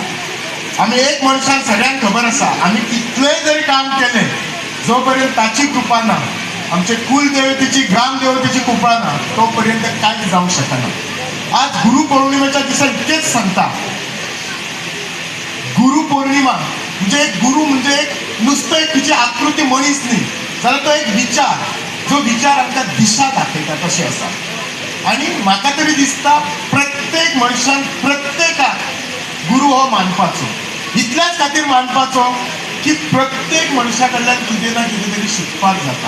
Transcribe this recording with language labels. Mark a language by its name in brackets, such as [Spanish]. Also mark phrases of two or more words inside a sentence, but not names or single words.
[Konkani] आमी एक मनशाक सगळ्यांक खबर आसा आमी कितलेंय जरी काम केलें जो पर्यंत ताची कृपा ना आमचे कुलदेवतेची ग्रामदेवतेची कृपा ना तो पर्यंत कांयच जावंक शकना. आज गुरुपौर्णिमेच्या दिसा इतकेच सांगता. गुरुपौर्णिमा म्हणजे एक गुरु म्हणजे एक नुसतं एक तुझी आकृती मनीस न्ही, जाल्यार तो एक विचार, जो विचार आमकां दिशा दाखयता तशें आसा. आनी म्हाका तरी दिसता प्रत्येक मनशान प्रत्येकाक गुरु हो मानपाचो. इतल्याच खातीर मानपाचो की प्रत्येक मनशा कडल्यान कितें ना कितें तरी शिकपाक जाता.